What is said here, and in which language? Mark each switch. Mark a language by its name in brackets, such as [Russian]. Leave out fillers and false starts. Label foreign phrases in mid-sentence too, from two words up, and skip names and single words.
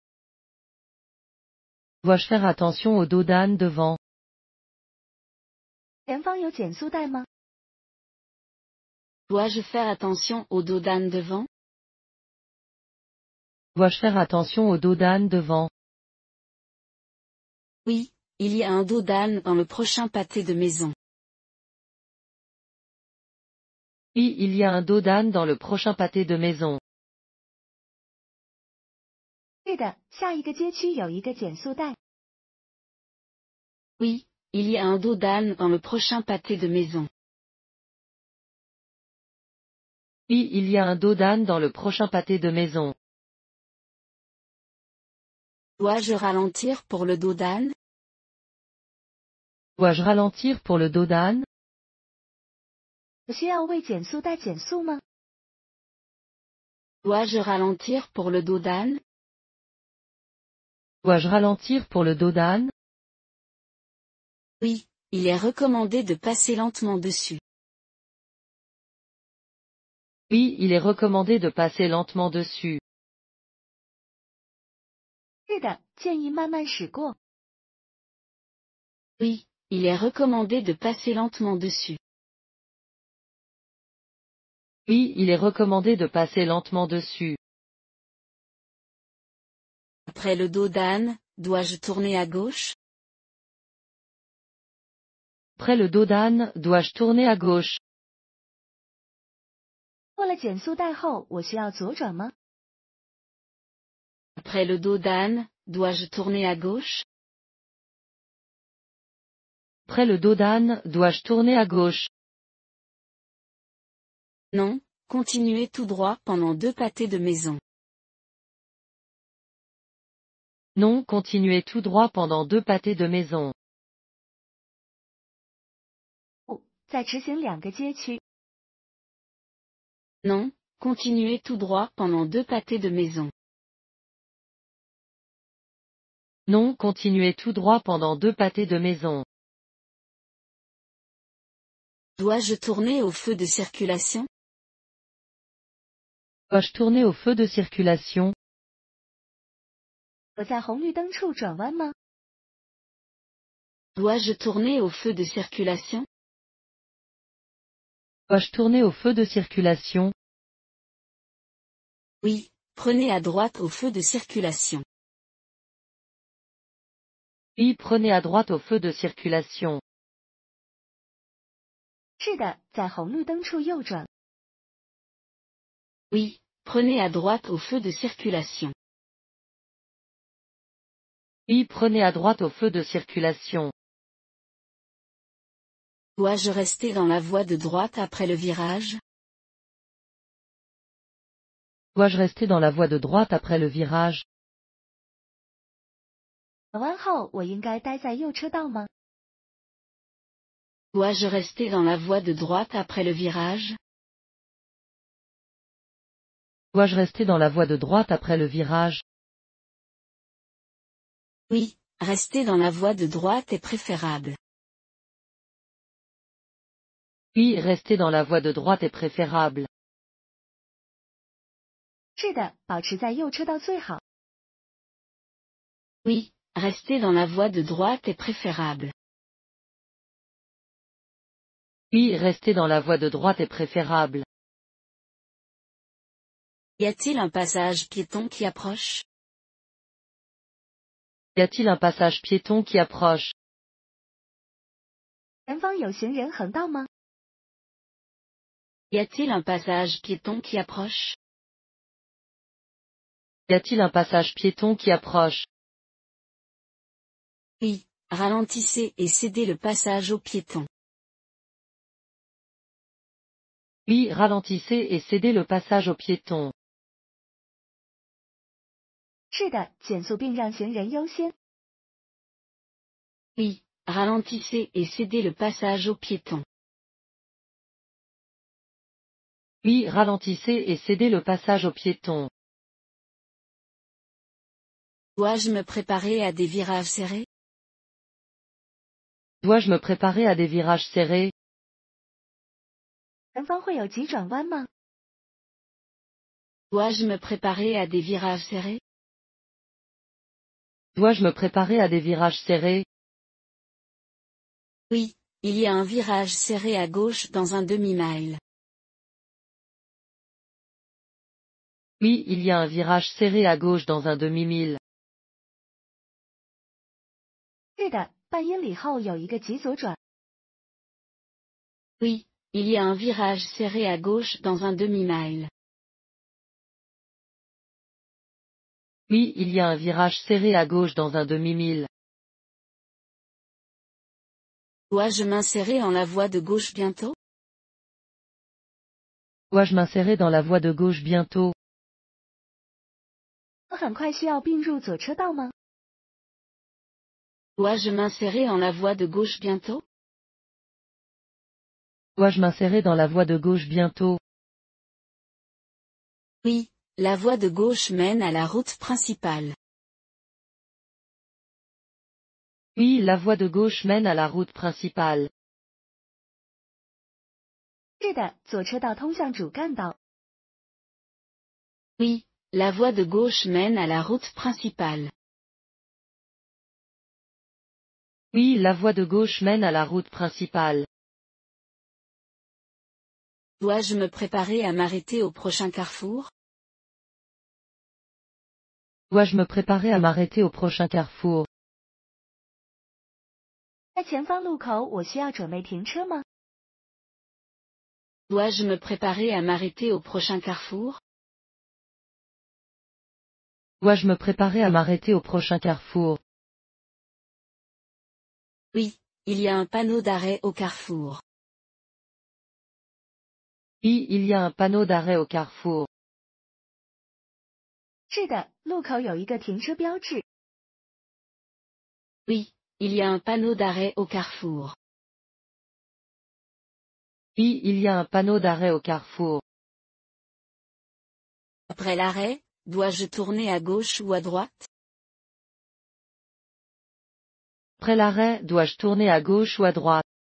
[French] Dois-je faire attention au dos d'âne devant? [Chinese] 前方有减速带吗？ [French] Dois-je faire attention au dos d'âne devant? Dois-je faire attention au dos d'âne devant? Oui, il y a un dos d'âne dans le prochain pâté de maison. Oui, il y a un dos d'âne dans le prochain pâté de maison. [Chinese] 是的，下一个街区有一个减速带。 [French] Oui, il y a un dos d'âne dans le prochain pâté de maison. Oui, il y a un dos d'âne dans le prochain pâté de maison. Dois-je ralentir pour le dos d'âne? Dois-je ralentir pour le dos d'âne? [Chinese] 我需要为减速带减速吗？ [French] Dois-je ralentir pour le dos d'âne? Dois-je ralentir pour le dos d'âne? Oui, il est recommandé de passer lentement dessus. Oui, il est recommandé de passer lentement dessus. [Chinese] 是的，建议慢慢驶过。 [French] Oui, il est recommandé de passer lentement dessus. Oui, il est recommandé de passer lentement dessus. Après le dos d'âne, dois-je tourner à gauche? Près le dos d'âne, dois-je tourner à gauche? [Chinese] 过了减速带后，我需要左转吗？ [French] Après le dos d'âne, dois-je tourner à gauche? Près le dos d'âne, dois-je tourner à gauche? Non, continuez tout droit pendant 2 pâtés de maison. Non, continuez tout droit pendant 2 pâtés de maison. [Chinese] 再直行2个街区。 [French] Non, continuez tout droit pendant 2 pâtés de maison. Non, continuez tout droit pendant 2 pâtés de maison. Dois-je tourner au feu de circulation? Dois-je tourner au feu de circulation? [Chinese] 我在红绿灯处转弯吗？ [French] Dois-je tourner au feu de circulation? Dois-je tourner au feu de circulation? Oui, prenez à droite au feu de circulation. Oui, prenez à droite au feu de circulation. [Chinese] 是的，在红绿灯处右转。 [French] Oui, prenez à droite au feu de circulation. Oui, prenez à droite au feu de circulation. Dois-je rester dans la voie de droite après le virage? Dois-je rester dans la voie de droite après le virage? [Chinese] 转弯后，我应该待在右车道吗？ [French] Dois-je rester dans la voie de droite après le virage? Dois-je rester dans la voie de droite après le virage? Oui, rester dans la voie de droite est préférable. Oui, rester dans la voie de droite est préférable. [Chinese] 是的，保持在右车道最好。 [French] Oui, rester dans la voie de droite est préférable. Oui, rester dans la voie de droite est préférable. Y a-t-il un passage piéton qui approche? Y a-t-il un passage piéton qui approche? [Chinese] 前方有行人横道吗？ [French] Y a-t-il un passage piéton qui approche? Y a-t-il un passage piéton qui approche? Oui, ralentissez et cédez le passage aux piétons. Oui, ralentissez et cédez le passage aux piétons. [Chinese] 是的，减速并让行人优先。 [French] Oui, ralentissez et cédez le passage aux piétons. Oui, ralentissez et cédez le passage aux piétons. Dois-je me préparer à des virages serrés? Dois-je me préparer à des virages serrés? [Chinese] 前方会有急转弯吗？ [French] Dois-je me préparer à des virages serrés? Dois-je me préparer à des virages serrés? Oui, il y a un virage serré à gauche dans un demi-mile. Oui, il y a un virage serré à gauche dans un demi-mile. [Chinese] 是的，半英里后有一个急左转。 [French] Oui, il y a un virage serré à gauche dans un demi-mile. Oui, il y a un virage serré à gauche dans un demi-mile. Dois-je m'insérer en la voie de gauche bientôt? Dois-je m'insérer dans la voie de gauche bientôt? [Chinese] 我很快需要并入左车道吗？ [French] Dois-je m'insérer en la voie de gauche bientôt? Dois-je m'insérer dans la voie de gauche bientôt? Oui, la voie de gauche mène à la route principale. Oui, la voie de gauche mène à la route principale. [Chinese] 是的，左车道通向主干道。 [French] Oui, la voie de gauche mène à la route principale. Oui, la voie de gauche mène à la route principale. Dois-je me préparer à m'arrêter au prochain carrefour? Dois-je me préparer à m'arrêter au prochain carrefour? [Chinese] 在前方路口，我需要准备停车吗？ [French] Dois-je me préparer à m'arrêter au prochain carrefour? Dois-je me préparer à m'arrêter au prochain carrefour? Oui, il y a un panneau d'arrêt au carrefour. Oui, il y a un panneau d'arrêt au carrefour. [Chinese] 是的，路口有一个停车标志。 [French] Oui, il y a un panneau d'arrêt au carrefour. Oui, il y a un panneau d'arrêt au carrefour. Après l'arrêt, dois-je tourner à gauche ou à droite? Après l'arrêt, dois-je tourner à gauche ou à droite?